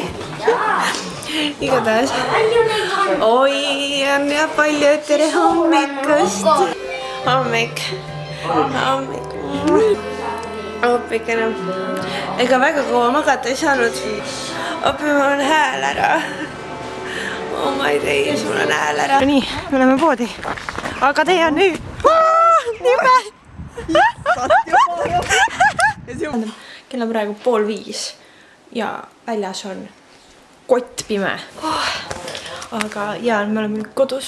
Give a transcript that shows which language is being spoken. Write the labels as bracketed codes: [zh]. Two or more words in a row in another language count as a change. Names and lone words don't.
[et] Igatahes. Oi, on ja palju tere hommikust. Hommik. Hommikene. Ega väga kaua magada ei saanud. Oppi, mul on hääl ära. [en] Oh my days, [et] mul on hääl ära. Nii, me oleme poodi. Aga tee on nüüd. Nii päe. Kell on praegu 4:30 ja väljas on kottpime. Aga ja, me oleme nüüd kodus.